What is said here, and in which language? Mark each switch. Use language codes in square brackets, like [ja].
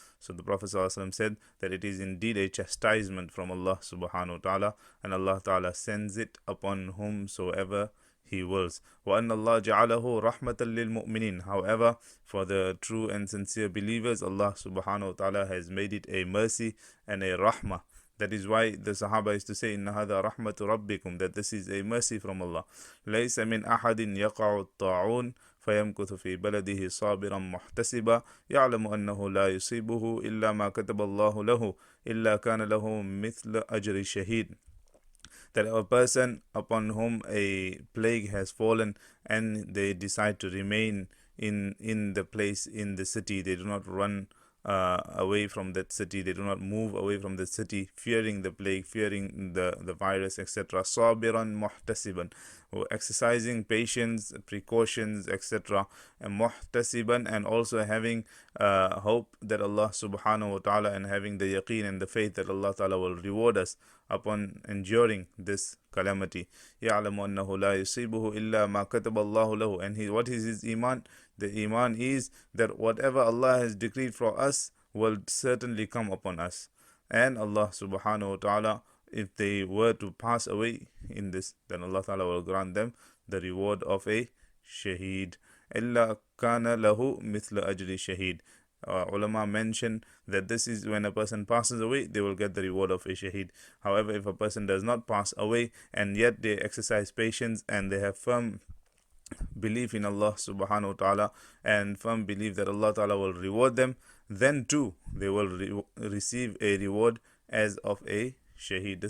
[en] So the Prophet ﷺ said that it is indeed a chastisement from Allah subhanahu wa ta'ala, and Allah ta'ala sends it upon whomsoever He wills. [ar] وَأَنَّ اللَّهَ جَعَلَهُ رَحْمَةً لِلْمُؤْمِنِينَ. [en] However, for the true and sincere believers, Allah subhanahu wa ta'ala has made it a mercy and a rahmah. That is why the Sahaba used to say, [ar] إِنَّ هَذَا رَحْمَةُ رَبِّكُمْ, [en] that this is a mercy from Allah. [ar] لَيْسَ مِنْ أَحَدٍ يَقَعُ الطَّاعُونَ فيمكث في بلده صابرا محتسبا يعلم أنه لا يصيبه إلا ما كتب الله له إلا كان له مثل أجر الشهيد. [en] That a person upon whom a plague has fallen and they decide to remain in the place, in the city, they do not run away from that city, they do not move away from the city, fearing the plague, fearing the virus, etc. Sabiran muhtasiban, exercising patience, precautions, etc. And muhtasiban, and also having hope that Allah subhanahu wa ta'ala, and having the yaqeen and the faith that Allah ta'ala will reward us upon enduring this calamity. [ar] يَعْلَمُ أَنَّهُ لَا يُصِيبُهُ إِلَّا مَا كَتَبَ اللَّهُ لَهُ. [en] And what is his iman? The iman is that whatever Allah has decreed for us will certainly come upon us. And Allah subhanahu wa ta'ala, if they were to pass away in this, then Allah ta'ala will grant them the reward of a shaheed. [ar] إِلَّا كَانَ لَهُ مِثْلَ أَجْرِ shaheed. [en] Ulama mention that this is when a person passes away, they will get the reward of a shaheed. However, if a person does not pass away and yet they exercise patience and they have firm belief in Allah subhanahu wa ta'ala and firm belief that Allah ta'ala will reward them, then too they will receive a reward as of a shaheed.